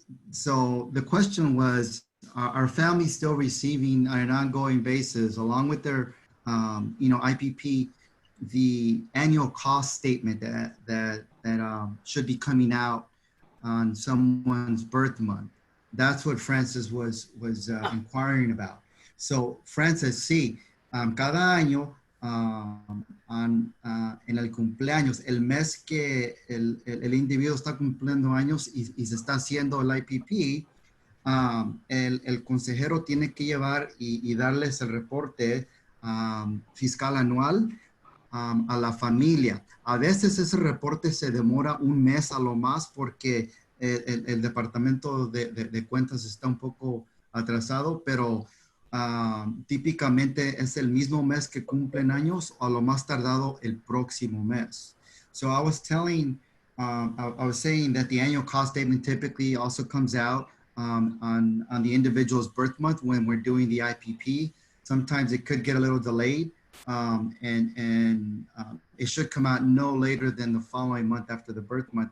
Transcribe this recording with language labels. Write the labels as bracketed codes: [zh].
[en] So the question was, are families still receiving on an ongoing basis, along with their, IPP, the annual cost statement that should be coming out on someone's birth month? That's what Francis was inquiring about. [es] So Francis, sí, cada año en el cumpleaños, el mes que el individuo está cumpliendo años y se está haciendo el IPP, el consejero tiene que llevar y darles el reporte fiscal anual a la familia. A veces ese reporte se demora un mes a lo más porque el departamento de cuentas está un poco atrasado, pero típicamente es el mismo mes que cumplen años o a lo más tardado el próximo mes. [en] So I was telling, I was saying that the annual cost statement typically also comes out on the individual's birth month when we're doing the IPP. Sometimes it could get a little delayed, and it should come out no later than the following month after the birth month.